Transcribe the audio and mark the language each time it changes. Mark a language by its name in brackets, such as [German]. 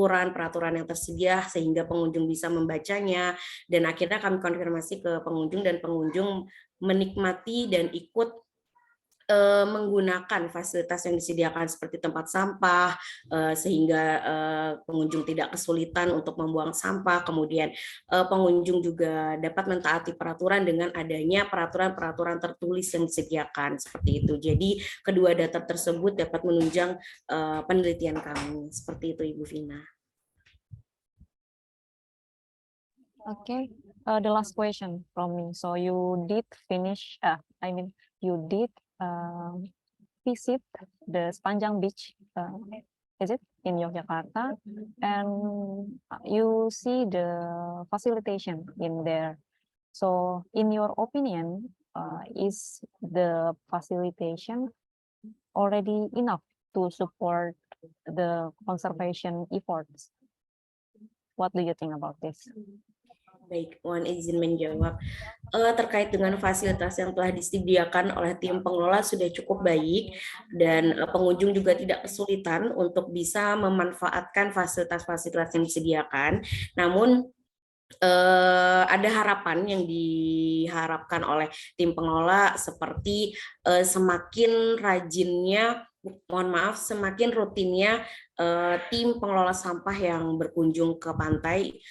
[Indonesian] peraturan yang tersedia sehingga pengunjung bisa membacanya, dan akhirnya kami konfirmasi ke pengunjung dan pengunjung menikmati dan ikut menggunakan fasilitas yang disediakan seperti tempat sampah sehingga pengunjung tidak kesulitan untuk membuang sampah. Kemudian pengunjung juga dapat mentaati peraturan dengan adanya peraturan-peraturan tertulis yang disediakan seperti itu. Jadi kedua data tersebut dapat menunjang penelitian kami. Seperti itu, Ibu Vina. [English] Okay, the last question from me. So you did finish, you did visit the Sepanjang Beach, is it, in Yogyakarta, and you see the facilitation in there. So in your opinion, is the facilitation already enough to support the conservation efforts? What do you think about this? [Indonesian] Baik, mohon izin menjawab. Terkait dengan fasilitas yang telah disediakan oleh tim pengelola sudah cukup baik, dan pengunjung juga tidak kesulitan untuk bisa memanfaatkan fasilitas-fasilitas yang disediakan. Namun ada harapan yang diharapkan oleh tim pengelola seperti semakin rajinnya, mohon maaf, semakin rutinnya tim pengelola sampah yang berkunjung ke pantai.